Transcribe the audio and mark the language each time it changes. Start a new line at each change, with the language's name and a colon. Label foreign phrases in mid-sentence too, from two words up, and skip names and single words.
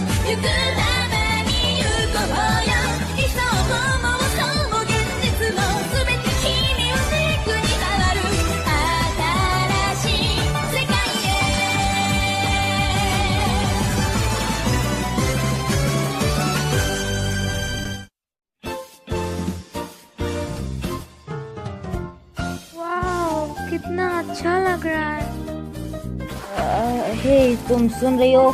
Japanese: くために行こうよ理想も妄想も現実も全て君を軸に変わる新しい世界
Hindi: वाह, कितना अच्छा लग रहा है। हे तुम सुन रही हो?